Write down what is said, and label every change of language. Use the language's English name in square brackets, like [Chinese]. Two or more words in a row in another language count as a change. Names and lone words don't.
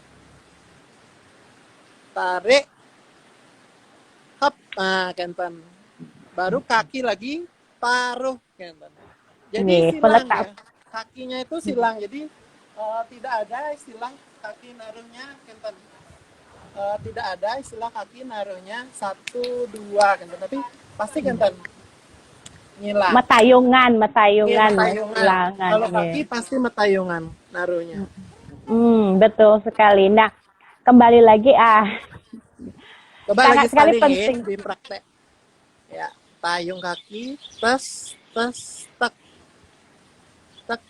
[Indonesian] Tarik. Hop. Nah, Kenten. Baru kaki lagi taruh, Kenten. Jadi silang ya. Kakinya itu silang. Jadi tidak ada istilah kaki naruhnya, Kenten. Tidak ada istilah kaki naruhnya 1, 2, Kenten. Tapi pasti Kenten ngilang. Metayungan, Metayungan. Kalau kaki pasti metayungan naruhnya. Betul sekali. Nah, kembali lagi Coba sangat lagi sekali sekali penting di praktek. Ya, tayung kaki, tes, tek.